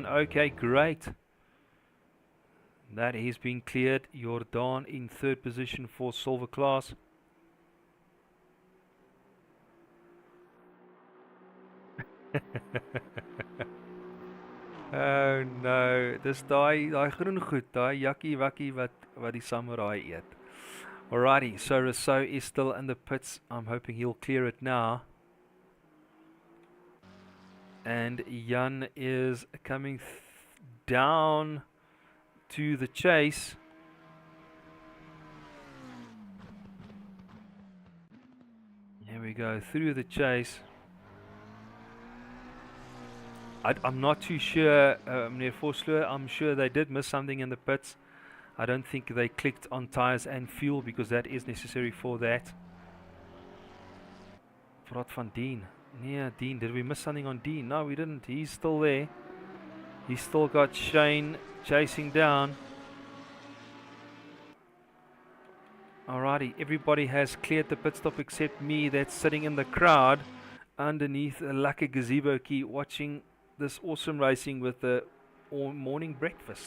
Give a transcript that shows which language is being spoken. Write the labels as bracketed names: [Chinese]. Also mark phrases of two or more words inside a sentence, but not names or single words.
[English] Okay, great. That is being cleared. Jordan in third position for silver class. Oh no, [Afrikaans] dis daai groen goed, daai jakkie wakkie wat die Samurai eet. [English] Alrighty, so Rousseau is still in the pits. I'm hoping he'll clear it now. And Jan is coming down to the chase. Here we go, through the chase. I'm not too sure, Meneer Vosloo, I'm sure they did miss something in the pits. I don't think they clicked on tires and fuel, because that is necessary for that. [Afrikaans] Praat van Dean. [English] Yeah, Dean, did we miss something on Dean? No, we didn't. He's still there. He's still got Shane chasing down. Alrighty, everybody has cleared the pit stop except me, that's sitting in the crowd underneath a lucky gazebo key watching this awesome racing with the morning breakfast.